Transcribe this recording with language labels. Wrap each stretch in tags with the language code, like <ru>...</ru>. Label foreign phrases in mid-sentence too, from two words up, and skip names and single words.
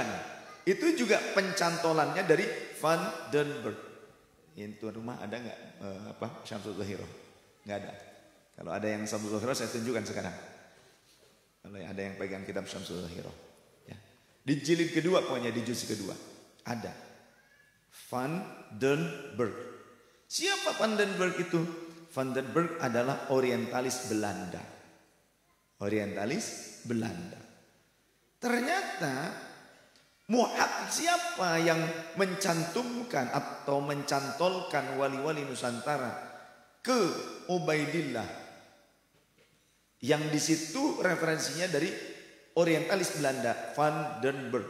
<id>Itu juga pencantolannya dari Van den Berg. Ini tuan rumah ada nggak Syamsul Zahirah? Nggak ada. Kalau ada yang Syamsul Zahirah saya tunjukkan sekarang. Kalau ada yang pegang kitab Syamsul Zahirah. Ya. Di jilid kedua pokoknya di juz kedua. Ada. Van den Berg. Siapa Van den Berg itu? Van den Berg adalah orientalis Belanda. Orientalis Belanda. Ternyata muhakkik siapa yang mencantumkan atau mencantolkan wali-wali Nusantara ke Ubaidillah, yang di situ referensinya dari orientalis Belanda, Van den Berg.</id>